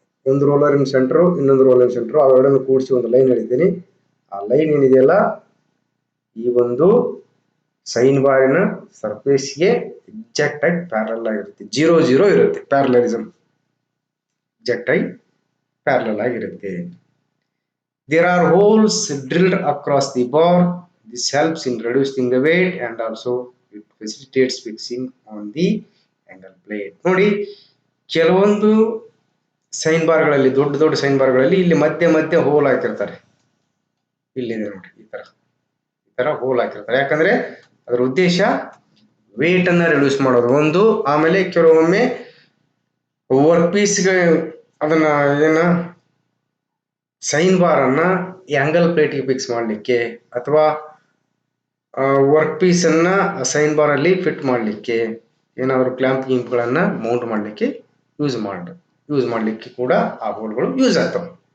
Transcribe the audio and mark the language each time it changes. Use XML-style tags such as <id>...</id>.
<kn>ಒಂದು ರೋಲರಿನ ಸೆಂಟ್ರು ಇನ್ನೊಂದು roller centre ಅವೆರಡನ್ನು ಕೂಡಿಸಿ ಒಂದು ಲೈನ್ ಹೇಳಿದ್ದೀನಿ. ಆ ಲೈನ್ ಏನಿದೆಯಲ್ಲ, ಈ ಒಂದು ಸೈನ್ ಬಾರಿನ ಸರ್ಫೇಸ್ಗೆ ಎಕ್ಸಾಕ್ಟ್ ಆಗಿ ಪ್ಯಾರಲಲ್ ಆಗಿರುತ್ತೆ. 0 ಇರುತ್ತೆ, ಪ್ಯಾರಲಲಿಸಮ್ ಎಕ್ಸಾಕ್ಟ್ ಆಗಿ ಪ್ಯಾರಲಲ್ ಆಗಿರುತ್ತೆ.</kn> <en>There are holes drilled across the bar. This helps in reducing the weight and also it facilitates fixing on the angle plate.</en> <kn>ನೋಡಿ, ಕೆಲವೊಂದು ಸೈನ್ ಬಾರ್ಗಳಲ್ಲಿ, ದೊಡ್ಡ ದೊಡ್ಡ ಸೈನ್ ಬಾರ್ಗಳಲ್ಲಿ ಇಲ್ಲಿ ಮಧ್ಯೆ ಮಧ್ಯೆ ಹೋಲ್ ಹಾಕಿರ್ತಾರೆ. ಇಲ್ಲಿದೆ ನೋಡಿ, ಈ ತರ ಹೋಲ್ ಹಾಕಿರ್ತಾರೆ. ಯಾಕಂದ್ರೆ ಅದರ ಉದ್ದೇಶ ವೇಟ್ ಅನ್ನ ರಿಡ್ಯೂಸ್ ಮಾಡೋದು ಒಂದು, ಆಮೇಲೆ ಕೆಲವೊಮ್ಮೆ ವರ್ಕ್ ಪೀಸ್ಗೆ ಅದನ್ನ ಏನ ಸೈನ್ ಬಾರ್ ಅನ್ನ ಆಂಗಲ್ ಪ್ಲೇಟ್ಗೆ ಫಿಕ್ಸ್ ಮಾಡಲಿಕ್ಕೆ, ಅಥವಾ ವರ್ಕ್ ಪೀಸ್ ಅನ್ನ ಸೈನ್ ಬಾರ್ ಅಲ್ಲಿ ಫಿಟ್ ಮಾಡಲಿಕ್ಕೆ, ಏನಾದ್ರು ಕ್ಲಾಂಪ್ ಗಿಂಪ್ಗಳನ್ನ ಮೌಂಟ್ ಮಾಡಲಿಕ್ಕೆ ಯೂಸ್ ಮಾಡಲಿಕ್ಕೆ ಕೂಡ ಆ ಹೋಲ್ಗಳು ಯೂಸ್ ಆಗ್ತವೆ.</kn>